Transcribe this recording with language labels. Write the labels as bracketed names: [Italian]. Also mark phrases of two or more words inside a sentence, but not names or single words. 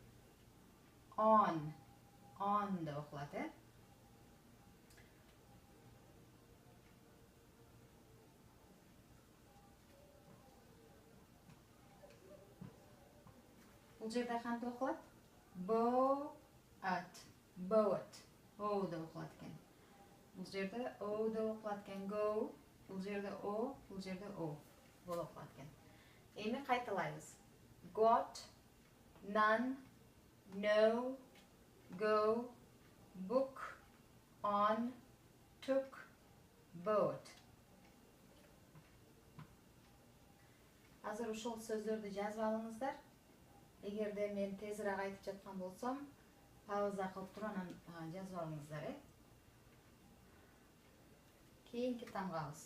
[Kyrgyz] On деп окулат, Бул жерде кантип окулат? Boat. O деп окулат экен. Бул жерде O деп окулат экен. Go. Бул жерде O, бул жерде O болуп окулат экен. Эми кайталайбыз. [English] Got, none, no, go, book, on, took, boat. [Kyrgyz] Азыр ушул сөздөрдү жазып алыңыздар. Эгерде мен тезирээк айтып жаткан болсом, пауза кылып туруп анан жазып алыңыздар, Кийинки тамгабыз.